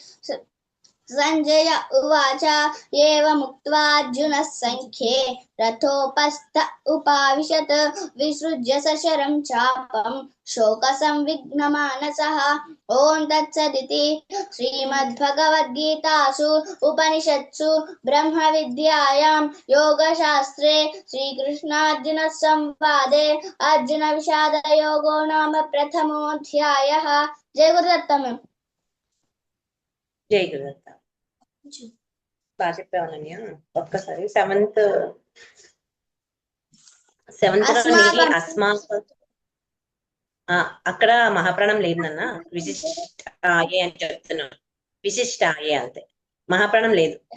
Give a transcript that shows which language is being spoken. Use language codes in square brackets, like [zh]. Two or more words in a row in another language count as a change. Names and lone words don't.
[sa] संजय उवाच एवमुक्त्वा अर्जुनः सङ्ख्ये रथोपस्थ उपाविशत् विसृज्य सशरं चापं शोकसंविघ्नमानसः ॐ तत्सदिति श्रीमद्भगवद्गीतासु उपनिषत्सु ब्रह्मविद्यायां योगशास्त्रे श्रीकृष्णार्जुनसंवादे अर्जुनविषादयोगो नाम प्रथमोऽध्यायः। [te] जय गुरुदत्त मैम। जय गुरुदत्त। బాగా చెప్పావు అనన్య. ఒక్కసారి సెవెంత్ లోని అక్కడ మహాప్రాణం లేదన్న, విశిష్టాయే అని చెప్తున్నాను. విశిష్టాయే అంతే, మహాప్రాణం లేదు.